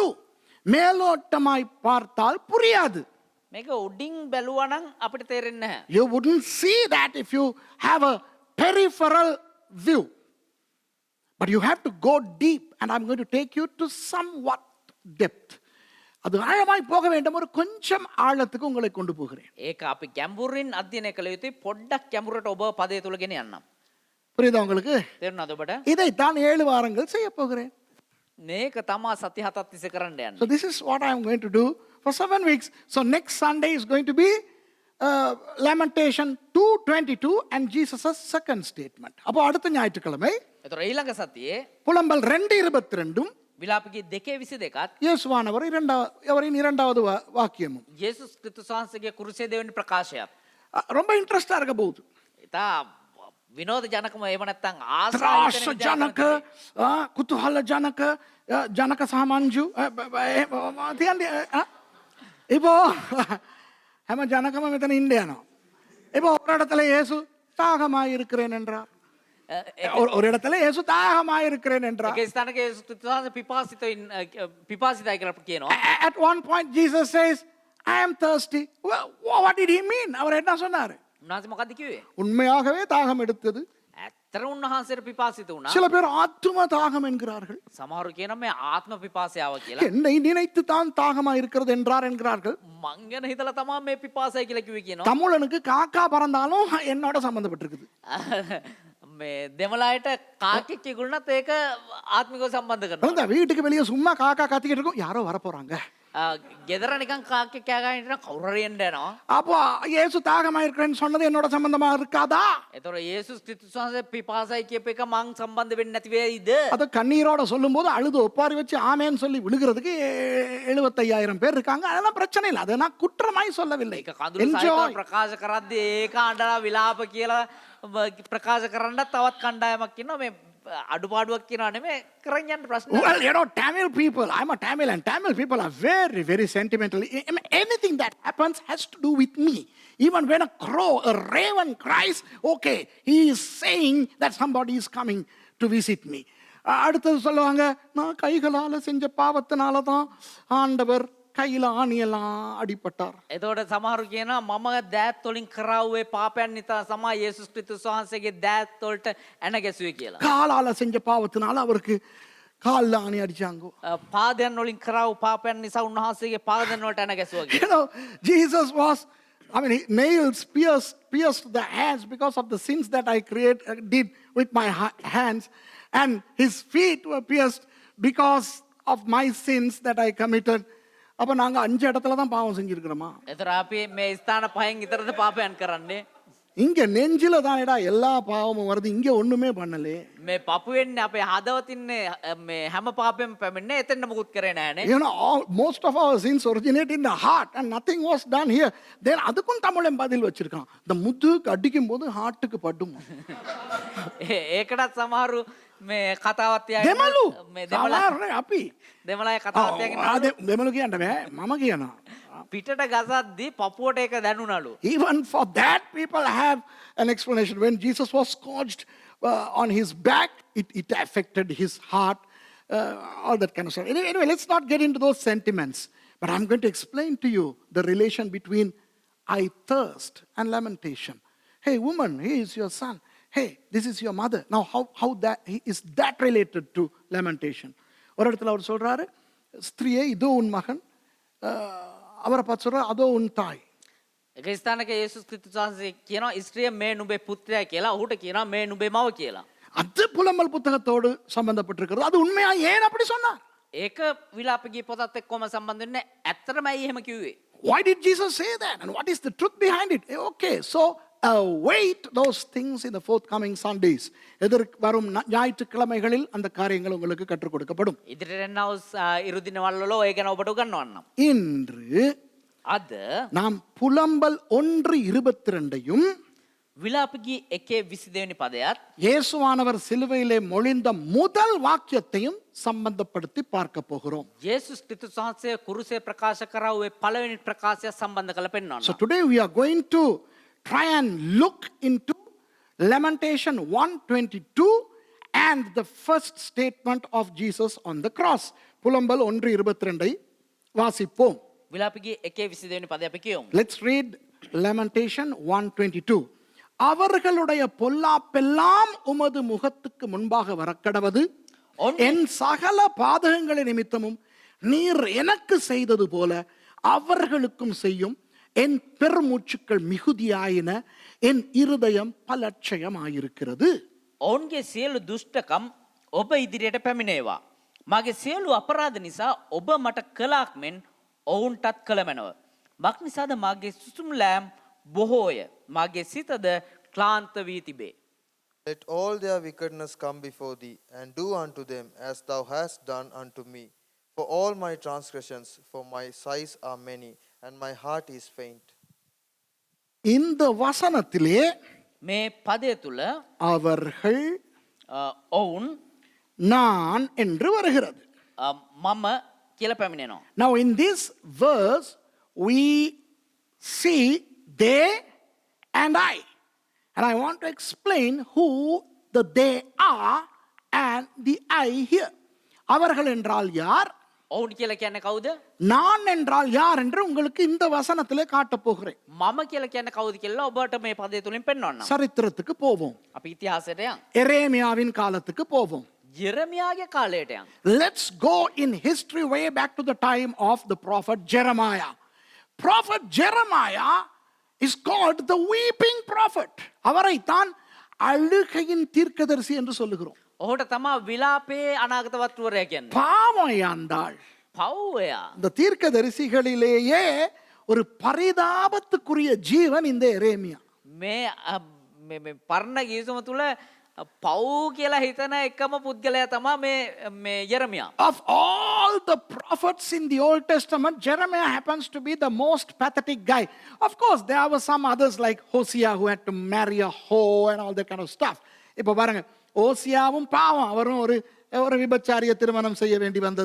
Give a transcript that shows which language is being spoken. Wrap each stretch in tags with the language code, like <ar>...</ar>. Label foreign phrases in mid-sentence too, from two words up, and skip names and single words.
<ta>மேலோட்டமாய் பார்த்தால் புரியாது.</ta> <si>මේක උඩින් බැලුවා නම් අපිට තේරෙන්නේ නැහැ.</si> <en>You wouldn't see that if you have a peripheral view. But you have to go deep, and I'm going to take you to somewhat depth.</en> <ta>அது ஆழமாய் போக வேண்டும், ஒரு கொஞ்சம் ஆழத்துக்கு உங்களை கொண்டு போகிறேன்.</ta> <si>ඒක අපි ගැඹුරින් අධ්‍යයනය කළ යුතුයි. පොඩ්ඩක් ගැඹුරට ඔබ පදය තුල ගෙන යන්නම්.</si> <ta>புரியுதா உங்களுக்கு?</ta> <si>තේරුණාද ඔබට?</si> <ta>இதைத்தான் 7 வாரங்கள் செய்ய போகிறேன்.</ta> <si>මේක තමා සති 7ක් තිස්සේ කරන්න යන්නේ.</si> <en>So this is what I am going to do for 7 weeks. So next Sunday is going to be Lamentation 2:22 and Jesus' second statement.</en> <ta>அப்போ அடுத்த ஞாயிற்றுக்கிழமை</ta> <si>ඒතර ඊළඟ සතියේ</si> <ta>புலம்பல் 2:22</ta> <si>විලාපකී 2:22ත්</si> <ta>இயேசுவானவர் அவரின் இரண்டாவது வாக்கியமும்</ta> <si>යේසුස් ක්‍රිස්තුස් වහන්සේගේ කුරුසේ දෙවෙනි ප්‍රකාශයත්.</si> <ta>ரொம்ப இன்ட்ரெஸ்டா இருக்க போகுது.</ta> <si>ඉතා විනෝද ජනකම එහෙම නැත්නම් ත්‍රාස ජනක, කුතුහල ජනක, ජනක සාමාන්ජු තියන්නේ இப்போ හැම ජනකම මෙතන ඉන්න යනවා.</si> <ta>இப்போ ஒரு இடத்துல இயேசு தாகமாய் இருக்கிறேன் என்றார். ஒரு இடத்துல இயேசு தாகமாய் இருக்கிறேன் என்றார்.</ta> <si>ඒක ස්ථානක යේසුස් ක්‍රිස්තුස් වහන්සේ පිපාසිතයි කියලා කියනවා.</si> <en>At one point Jesus says, I am thirsty. What did he mean?</en> <ta>அவர் என்ன சொன்னாரு?</ta> <si>උන්වහන්සේ මොකද්ද කිව්වේ?</si> <ta>உண்மையாகவே தாகம் எடுத்தது.</ta> <si>ඇත්තට උන්වහන්සේට පිපාසිත වුණා.</si> <ta>சில பேர் ஆத்தும தாகம் என்கிறார்கள்.</ta> <si>සමහරු කියනවා මේ ආත්ම පිපාසයාව කියලා.</si> <ta>என்னை நினைத்து தான் தாகமா இருக்கிறது என்கிறார்கள்.</ta> <si>මං ගැන හිතලා තමයි මේ පිපාසයි කියලා කිව්වේ කියනවා.</si> <ta>தமிழனுக்கு காக்கா பறந்தாலும் என்னோட சம்பந்தப்பட்டிருக்குது.</ta> <si>මේ දෙමළායට කාකෙක් කිගුණත් ඒක ආත්මිකව සම්බන්ධ කරනවා.</si> <ta>அந்த வீட்டுக்கு வெளியே சும்மா காக்கா கத்திக்கிட்டு இருக்கும், யாரோ வர போறாங்க.</ta> <si>ගෙදර නිකන් කාකෙක් කෑ ගහගෙන ඉන්න කවුරු හරි එන්න යනවා.</si> <ta>அப்போ இயேசு தாகமா இருக்கிறேன்னு சொன்னது என்னோட சம்பந்தமா இருக்காதா?</ta> <si>ඒතර යේසුස් ක්‍රිස්තුස් වහන්සේ පිපාසයි කියප එක මං සම්බන්ධ වෙන්නේ නැති වෙයිද?</si> <ta>அது கண்ணீரோட சொல்லும்போது அழுது ஒப்பாரி வச்சு ஆமேன்னு சொல்லி விழுகிறதுக்கு 75,000 பேர் இருக்காங்க. அதெல்லாம் பிரச்சனை இல்லை, அதை நான் குற்றமாய் சொல்லவில்லை.</ta> <si>ඒක කඳුළු සහිතව ප්‍රකාශ කරද්දී ඒක අඬලා විලාප කියලා ප්‍රකාශ කරන්න තවත් කණ්ඩායමක් ඉන්නවා. මේ අඩුපාඩුවක් කියනවා නෙමෙයි කරන් යන්න ප්‍රශ්න.</si> <en>Well, you know, Tamil people, I'm a Tamil, and Tamil people are very, very sentimental. Anything that happens has to do with me. Even when a crow, a raven cries, okay, he is saying that somebody is coming to visit me.</en> <ta>அடுத்தது சொல்லுவாங்க, நான் கைகளால் செஞ்ச பாவத்தினால தான் ஆண்டவர் கையில் ஆணியெல்லாம் அடிப்பட்டார்.</ta> <si>එතකොට සමහරු කියනවා මම දෑත් වලින් කරාවේ පාපයන් නිසා තමයි යේසුස් ක්‍රිස්තුස් වහන්සේගේ දෑත් වලට ඇන ගැසුවේ කියලා.</si> <ta>காலால செஞ்ச பாவத்தினால அவருக்கு கால்ல ஆணி அடிச்சாங்க.</ta> <si>පාදයන් වලින් කරාව පාපයන් නිසා උන්වහන්සේගේ පාදයන් වලට ඇන ගැසුවා කියලා.</si> <en>You know, Jesus was, I mean, nails pierced the hands because of the sins that I did with my hands, and his feet were pierced because of my sins that I committed.</en> <ta>அப்ப நாங்க 5 இடத்துல தான் பாவம் செஞ்சிருக்கிறோமா?</ta> <si>එතර අපි මේ ස්ථාන පහෙන් විතරද පාපයන් කරන්නේ?</si> <ta>இங்க நெஞ்சில தானடா எல்லா பாவமும் வருது, இங்க ஒண்ணுமே பண்ணலே.</ta> <si>මේ පපු වෙන්නේ අපේ හදවතින්නේ මේ හැම පාපෙම පැමිණෙන්නේ එතෙන්ද මුකුත් කරේ නෑනේ.</si> <en>You know, most of our sins originate in the heart and nothing was done here.</en> <ta>Then அதுக்கும் தமிழன் பதில் வச்சிருக்கான். இந்த முதுகு அடிக்கும் போது ஹார்ட்டுக்கு படும்.</ta> <si>ඒකටත් සමහරු මේ කතාවත් තියාගෙන දෙමළු මේ දෙමළ සමහරනේ අපි දෙමළයි කතාවත් තියාගෙන දෙමළු කියන්න බෑ, මම කියනවා. පිටට ගසද්දී පපුවට ඒක දැනුණලු.</si> <en>Even for that people have an explanation. When Jesus was scourged on his back, it affected his heart, all that kind of stuff. Anyway, let's not get into those sentiments. But I'm going to explain to you the relation between I thirst and lamentation. Hey woman, he is your son. Hey, this is your mother. Now how that is that related to lamentation?</en> <ta>ஒரு இடத்துல அவர் சொல்றாரு, ஸ்திரியே இதோ உன் மகன், அவரை பார்த்து சொல்றாரு அதோ உன் தாய்.</ta> <si>ඒක ස්ථානක යේසුස් ක්‍රිස්තුස් වහන්සේ කියනවා ස්ත්‍රිය මේ නුඹේ පුත්‍රයා කියලා, ඔහුට කියනවා මේ නුඹේ මව කියලා.</si> <ta>அது புலம்பல் புத்தகத்தோடு சம்பந்தப்பட்டிருக்கிறது. அது உண்மையா ஏன் அப்படி சொன்னார்?</ta> <si>ඒක විලාපගී පොතත් එක්කම සම්බන්ධ වෙන්නේ. ඇත්තටමයි එහෙම කිව්වේ.</si> <en>Why did Jesus say that? And what is the truth behind it? Okay, so await those things in the forthcoming Sundays.</en> <ta>வரும் ஞாயிற்றுக்கிழமைகளில் அந்த காரியங்கள் உங்களுக்கு கற்றுக் கொடுக்கப்படும்.</ta> <si>ඉදිරියට එනව ඉරු දිනවල වල ඔය ගැන ඔබට උගන්වන්නම්.</si> <ta>இன்று</ta> <si>අද</si> <ta>நாம் புலம்பல் 1:22</ta> <si>විලාපගී 1:22 වෙනි පදයත්</si> <ta>இயேசுவானவர் சிலுவையிலே மொழிந்த முதல் வாக்கியத்தையும் சம்பந்தப்படுத்தி பார்க்க போகிறோம்.</ta> <si>යේසුස් ක්‍රිස්තුස් වහන්සේ කුරුසේ ප්‍රකාශ කරා ඔය පළවෙනි ප්‍රකාශය සම්බන්ධ කරලා පෙන්වනවා.</si> <en>So today we are going to try and look into Lamentation 1:22 and the first statement of Jesus on the cross.</en> <ta>புலம்பல் 1:22 வாசிப்போம்.</ta> <si>විලාපගී 1:22 වෙනි පදය අපි කියමු.</si> <en>Let's read Lamentation 1:22.</en> <ta>அவர்களுடைய பொல்லாப்பெல்லாம் உமது முகத்துக்கு முன்பாக வரக்கடவது, என் சகல பாதகங்களை நிமித்தமும் நீர் எனக்கு செய்தது போல அவர்களுக்கும் செய்யும். என் பெருமூச்சுக்கள் மிகுதியாயின, என் இருதயம் பலட்சயமாயிருக்கிறது.</ta> <si>ඔවුන්ගේ සියලු දුෂ්ටකම් ඔබ ඉදිරියට පැමිණේවා. මගේ සියලු අපරාධ නිසා ඔබ මට කලාක් මෙන් ඔවුන්ටත් කළමැනව. මක් නිසාද මගේ සුසුම්ලෑම් බොහෝය. මගේ සිතද ක්ලාන්ත වී තිබේ.</si> <en>Let all their wickedness come before thee, and do unto them as thou hast done unto me. For all my transgressions, for my sighs are many, and my heart is faint.</en> <ta>இந்த வசனத்திலே</ta> <si>මේ පදය තුළ</si> <ta>அவர்கள்</ta> <si>ඔවුන්</si> <ta>நான் என்று வருகிறது.</ta> <si>මම කියල පැමිණෙනවා.</si> <en>Now in this verse we see they and I. And I want to explain who the they are and the I here.</en> <ta>அவர்கள் என்றால் யார்,</ta> <si>ඔවුන් කියල කියන්න කවුද?</si> <ta>நான் என்றால் யார் என்று உங்களுக்கு இந்த வசனத்திலே காட்டப் போகிறேன்.</ta> <si>මම කියල කියන්න කවුද කියලා ඔබට මේ පදය තුළින් පෙන්වන්න.</si> <ta>சரித்திரத்துக்கு போவோம்.</ta> <si>අපි ඉතිහාසයට යන්.</si> <ta>எரேமியாவின் காலத்துக்கு போவோம்.</ta> <si>ජෙරමියාගේ කාලයට යන්.</si> <en>Let's go in history way back to the time of the prophet Jeremiah. Prophet Jeremiah is called the weeping prophet.</en> <ta>அவரைத்தான் அழுகையின் தீர்க்கதரிசி என்று சொல்லுகிறோம்.</ta> <si>ඔහුට තමා විලාපේ අනාගතවත්වරය කියන්නේ.</si> <ta>பாவையாண்டாள்.</ta> <si>පව්වයා.</si> <ta>இந்த தீர்க்கதரிசிகளிலேயே ஒரு பரிதாபத்துக்குரிய ஜீவன் இந்த எரேமியா.</ta> <si>මේ පරණ ගීසුම තුළ පව් කියලා හිතන එකම පුද්ගලයා තමා මේ යෙරමියා.</si> <en>Of all the prophets in the Old Testament, Jeremiah happens to be the most pathetic guy. Of course, there were some others like Hosea who had to marry a hoe and all that kind of stuff.</en> <ta>இப்போ பாருங்க, ஓசியாவும் பாவம், அவரும் ஒரு விபச்சாரிய திருமணம் செய்ய வேண்டி வந்தது.</ta>